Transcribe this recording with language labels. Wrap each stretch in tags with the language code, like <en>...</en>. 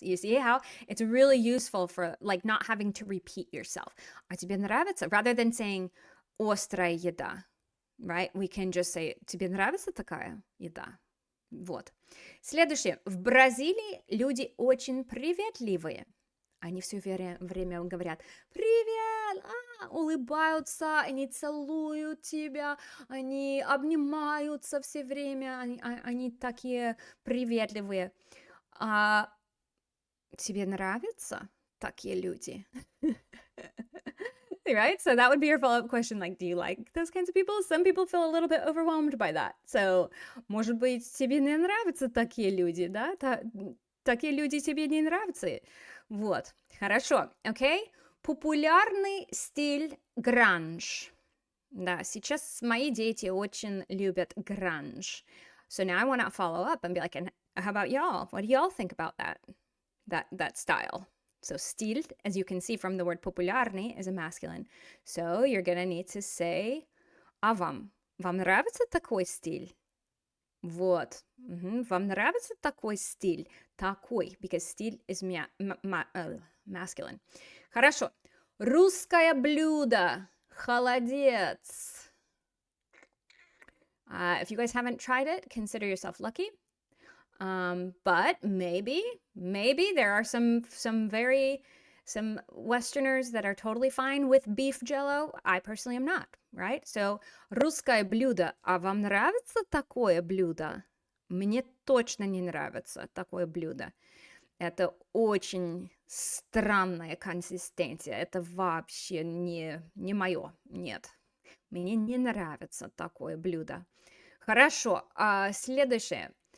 <en>You see how it's really useful for like not having to repeat yourself.</en> <ru>А тебе нравится?</ru> <en>Rather than saying</en> <ru>острая еда.</ru> <en>Right? We can just say,</en> <ru>тебе нравится такая еда? Вот. Следующее. В Бразилии люди очень приветливые. Они все время говорят «Привет!», улыбаются, они целуют тебя, они обнимаются все время, они такие приветливые. А тебе нравятся такие люди?</ru> <en>Right? So that would be your follow-up question. Like, do you like those kinds of people? Some people feel a little bit overwhelmed by that.</en> <ru>So, может быть, тебе не нравятся такие люди, да? Такие люди тебе не нравятся. Вот. Хорошо. Окей? Популярный стиль гранж. Да, сейчас мои дети очень любят гранж.</ru> <en>So now I want to follow up and be like, and how about y'all? What do y'all think about that style? So стиль, as you can see from the word популярный, is a masculine. So you're going to need to say,</en> <ru>а вам? Вам нравится такой стиль? Вот. Вам нравится такой стиль?</ru> <en>Такой, because стиль is masculine.</en> <ru>Хорошо. Русское блюдо. Холодец.</ru> <en>If you guys haven't tried it, consider yourself lucky. But maybe there are some Westerners that are totally fine with beef jello. I personally am not, right?</en> <ru>So, русское блюдо. А вам нравится такое блюдо? Мне точно не нравится такое блюдо. Это очень странная консистенция. Это вообще не мое. Нет. Мне не нравится такое блюдо. Хорошо. Следующее.</ru>